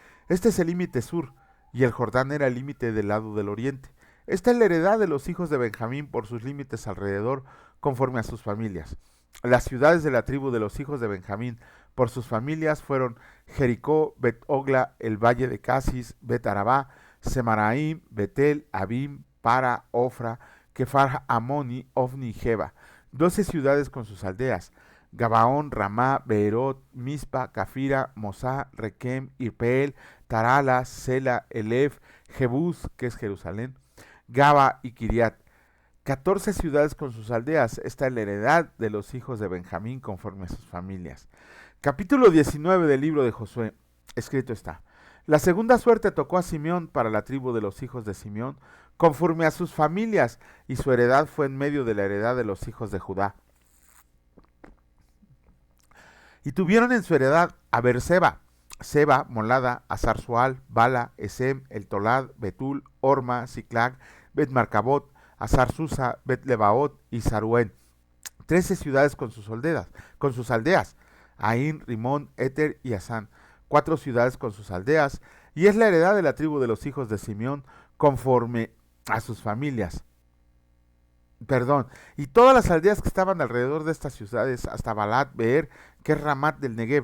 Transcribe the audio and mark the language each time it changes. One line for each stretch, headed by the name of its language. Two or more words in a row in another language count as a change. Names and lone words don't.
Spanish: Este es el límite sur, y el Jordán era el límite del lado del oriente. Esta es la heredad de los hijos de Benjamín por sus límites alrededor, conforme a sus familias. Las ciudades de la tribu de los hijos de Benjamín por sus familias fueron Jericó, Bet-Ogla, el valle de Casis, Bet-Arabá, Semaraim, Betel, Abim, Para, Ofra, Kefar, Amoni, Ofni y Jeba. 12 ciudades con sus aldeas: Gabaón, Ramá, Beerot, Mispa, Cafira, Mosá, Requem, Irpeel, Tarala, Sela, Elef, Jebús, que es Jerusalén, Gaba y Kiriat. 14 ciudades con sus aldeas. Esta es la heredad de los hijos de Benjamín conforme a sus familias. Capítulo 19 del libro de Josué. Escrito está: la segunda suerte tocó a Simeón para la tribu de los hijos de Simeón, conforme a sus familias, y su heredad fue en medio de la heredad de los hijos de Judá. Y tuvieron en su heredad a Beerseba, Seba, Molada, Azar-Sual, Bala, Esem, El Tolad, Betul, Orma, Siclag, Bet-Marcabot, Azar-Susa, Bet-Lebaot y Saruén. 13 ciudades con sus aldeas: Ain, Rimón, Éter y Asán. 4 ciudades con sus aldeas, y es la heredad de la tribu de los hijos de Simeón conforme a sus familias. Y todas las aldeas que estaban alrededor de estas ciudades, hasta Balat, Beer, que es Ramat del Negev.